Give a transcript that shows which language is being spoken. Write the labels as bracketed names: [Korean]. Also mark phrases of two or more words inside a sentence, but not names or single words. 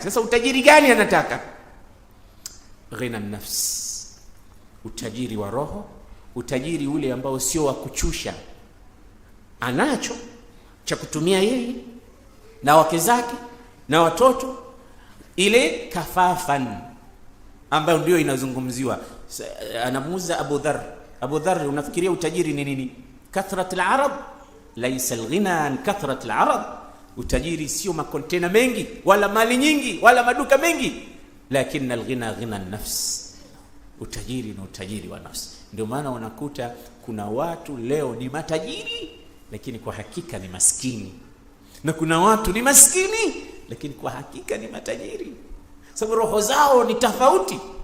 [Swahili] Sasa utajiri gani anataka? [Arabic] غنى النفس, [Swahili] utajiri wa roho, utajiri ule ambao sio wa kuchusha, anacho cha kutumia yeye na wake zake na watoto, ile kafafan ambayo ndio inazungumziwa. Anamuuza Abu Dharr, Abu Dharr, unafikiria utajiri ni nini? [Arabic] كثرة العرض ليس الغنى عن كثرة العرض. [Swahili] Utajiri sio makontena mengi wala mali nyingi wala maduka mengi, lakini [Arabic] الغنى غنى النفس. [Swahili] Utajiri ni utajiri wa nafsi. Ndio maana unakuta kuna watu leo ni matajiri lakini kwa hakika ni maskini, na kuna watu ni maskini lakini kwa hakika ni matajiri, sababu roho zao ni tofauti.